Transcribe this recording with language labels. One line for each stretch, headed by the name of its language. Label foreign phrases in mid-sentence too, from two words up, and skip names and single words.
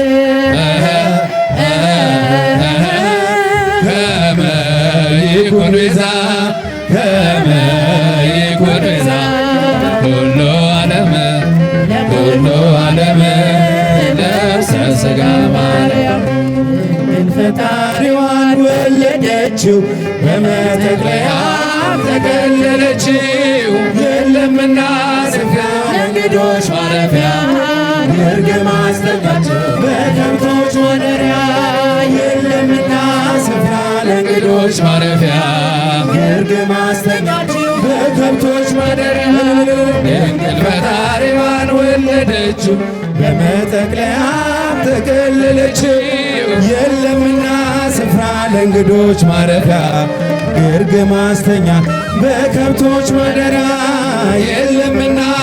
Geez: ከመ ይኩን ቤዛ ከመ ይኩን ቤዛ ለኩሉ ዓለም ለኩሉ ዓለም ለብሰ ሥጋ ማርያም
Amharic: ፈጣሪዋን ወለደችው በመጠቅለያ ተከለለችው የለምና ስፍራ ለእንግዶች ማረፊያ ግርግም አስጠጋችው በከብቶች ማደሪያ የለምና ስፍራ ለእንግዶች ማረፊያ ግርግም አስጠጋችው በከብቶች ማደሪያ ድንግል ፈጣሪዋን ወለደችው በመጠቅለያ ተከለለችው የለምና ስፍራ ለእንግዶች ማረፊያ ግርግም ማስተኛ በከብቶች ማደሪያ የለምና